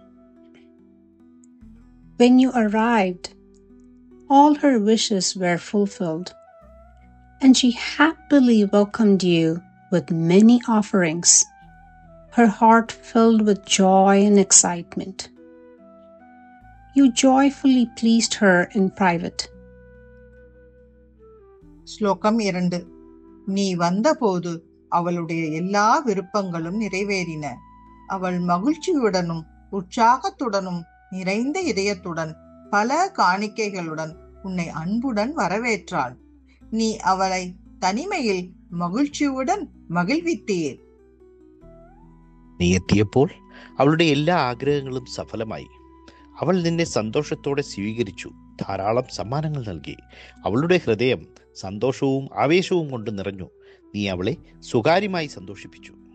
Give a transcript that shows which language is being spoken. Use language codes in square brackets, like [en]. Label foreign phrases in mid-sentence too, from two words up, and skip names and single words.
[en] When you arrived, all her wishes were fulfilled, and she happily welcomed you with many offerings, her heart filled with joy and excitement. You joyfully pleased her in private. [ta] ஸ்லோகம் 2. நீ வந்தபோது அவளுடைய எல்லா விருப்பங்களும் நிறைவேறின. அவள் மகிழ்ச்சியுடனும் உற்சாகத்துடனும் நிறைந்த இதயத்துடன் பல காணிக்கைகளுடன் உன்னை அன்புடன் வரவேற்றாள். நீ அவளை தனிமையில் மகிழ்ச்சியுடன் മകിழ்வித்தீர். [ml] നീ എത്തിയപ്പോൾ അവളുടെ എല്ലാ ആഗ്രഹങ്ങളും സഫലമായി. അവൾ നിന്നെ സന്തോഷത്തോടെ സ്വീകരിച്ചു, ധാരാളം സമ്മാനങ്ങൾ നൽകി. അവളുടെ ഹൃദയം സന്തോഷവും ആവേശവും കൊണ്ട് നിറഞ്ഞു. നീ അവളെ സ്വകാര്യമായി സന്തോഷിപ്പിച്ചു.